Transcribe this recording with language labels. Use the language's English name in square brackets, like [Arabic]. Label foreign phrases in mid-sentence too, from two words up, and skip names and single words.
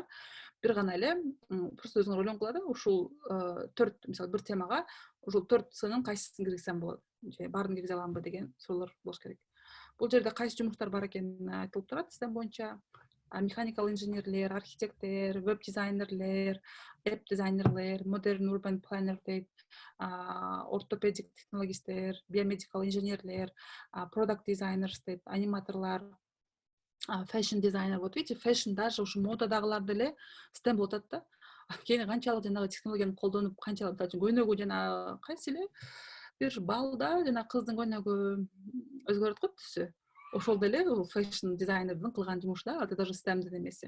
[Kyrgyz] Бир гана эле просто өзүңөр ойлонгула да, ушул 4 мисалы бир темага ушул 4 сынын кайсысын киргизсем болот, же баарын киргизе аламбы деген суроолор болуш керек. Бул жерде кайсы жумуштар бар экени айтылып турат STEM боюнча. Mechanical инженерлер, архитекттер, веб дизайнерлер, app дизайнерлер, [English] modern urban planner [Kyrgyz] дейт, ортопедик технологисттер, биомедикал инженерлер, [English] product designers [Kyrgyz] дейт, аниматорлар, fashion дизайнер. [Russian] Вот видите, [Kyrgyz] fashion даже ушу модадагылар деле STEM болуп атат да. Кийин канчалык жанагы технологияны колдонуп, канчалык көйнөгү жана кайсы эле бир балда жана кыздын көйнөгү өзгөрөт го түсү. Ошол деле fashion дизайнердин кылган жумушу да, аты даже STEMдин эмеси.